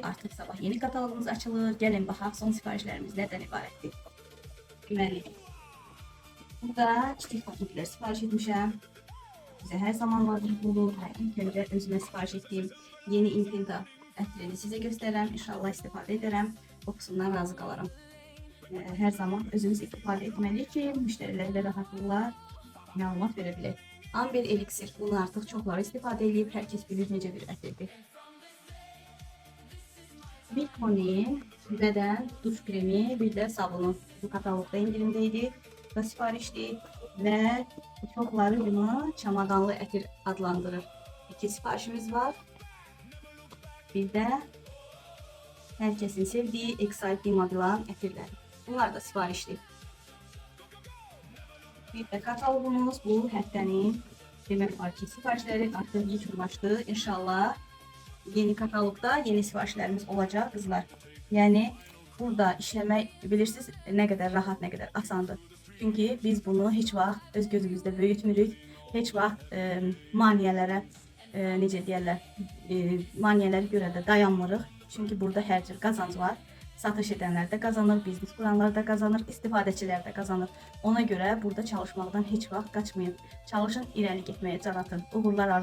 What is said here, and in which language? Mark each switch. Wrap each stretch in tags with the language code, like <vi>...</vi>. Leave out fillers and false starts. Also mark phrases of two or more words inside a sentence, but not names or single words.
<tr>Artık sabah yeni katalogumuz açılır. Gelin bakalım son siparişlerimiz neden ibarettir.</tr> <az>Deməli, burada çiçek paketler sipariş etmişəm.</az> <tr>Bize her zaman lazım olur. İlk önce özüme sipariş ettiğim yeni Intenta ətrini size gösterəm.</tr> <az>İnşallah istifadə edərəm. Kokusundan razı qalarım. Her zaman özümüz istifadə etməliyik ki, müştərilərə rahatlıqla məlumat verə bilək. Amber eliksir. Bunu artık çokları istifadə edib. Herkes bilir necə bir ətirdir.</az> <tr>Bir koni, beden duş kremi, bir de sabunu. Bu katalogda indirimdeydi. Bu da siparişti. Ve çokları bunu</tr> <az>çamadanlı ətir adlandırır.</az> <tr>İki siparişimiz var. Bir de herkesin sevdiği Excite Magellan ətirlər. Bunlar da siparişli. Bir de katalogumuz bu haftanın demek var ki siparişleri artık yekunlaştı. İnşallah yeni katalogda yeni siparişlerimiz olacak kızlar. Yani burada işlemek bilirsiniz ne kadar rahat, ne kadar asandır.</tr> <az>Çünkü biz bunu hiç vaxt öz gözümüzde büyütmürük. Hiç vaxt maniyelere necə deyirlər, maniyələrə görə də dayanmırıq. Çünkü burada hər cür qazanc var. Satış edənlər də qazanır, biznes kuranlar da qazanır, istifadəçilər də qazanır. Ona görə burada çalışmaqdan heç vaxt qaçmayın. Çalışın, irəli getməyə can atın.</az>